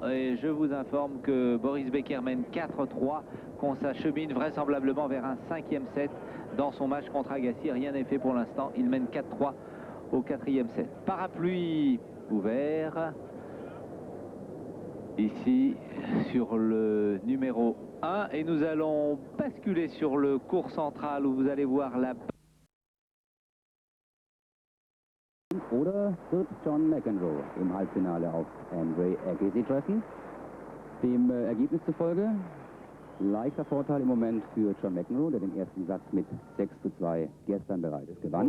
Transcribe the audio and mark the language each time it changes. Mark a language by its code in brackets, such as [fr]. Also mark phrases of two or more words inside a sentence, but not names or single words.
[fr] Et je vous informe que Boris Becker mène 4-3, qu'on s'achemine vraisemblablement vers un 5e set dans son match contre Agassi. Rien n'est fait pour l'instant. Il mène 4-3 au 4e set. Parapluie ouvert. Ici, sur le numéro 1. Et nous allons basculer sur le cours central où vous allez voir la... [de] Oder wird John McEnroe im Halbfinale auf Andre Agassi treffen? Dem Ergebnis zufolge leichter Vorteil im Moment für John McEnroe, der den ersten Satz mit 6:2 gestern bereits gewann.